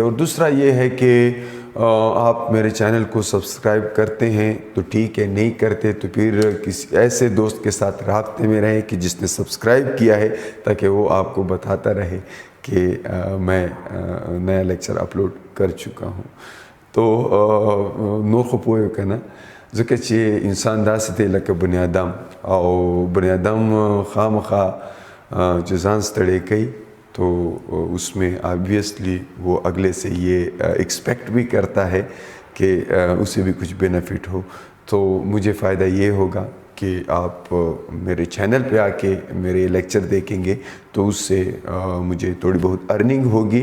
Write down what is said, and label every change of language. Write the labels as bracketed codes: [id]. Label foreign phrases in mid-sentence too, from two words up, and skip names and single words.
[ur] اور دوسرا یہ ہے کہ آپ میرے چینل کو سبسکرائب کرتے ہیں تو ٹھیک ہے، نہیں کرتے تو پھر کسی ایسے دوست کے ساتھ رابطے میں رہیں کہ جس نے سبسکرائب کیا ہے، تاکہ وہ آپ کو بتاتا رہے کہ میں نیا [en] lecture upload [ur] کر چکا ہوں. [ps] तो नूर खपोयो का ना ځکه چې انسان داسې دی لکه بني آدم، او بني آدم خامخا چې ځان ستړی کوي [ur] تو اس میں آبویسلی وہ اگلے سے یہ ایکسپیکٹ بھی کرتا ہے کہ اسے بھی کچھ بینیفٹ ہو۔ تو مجھے فائدہ یہ ہوگا کہ آپ میرے چینل پہ آ کے میرے لیکچر دیکھیں گے تو اس سے مجھے تھوڑی بہت ارننگ ہوگی۔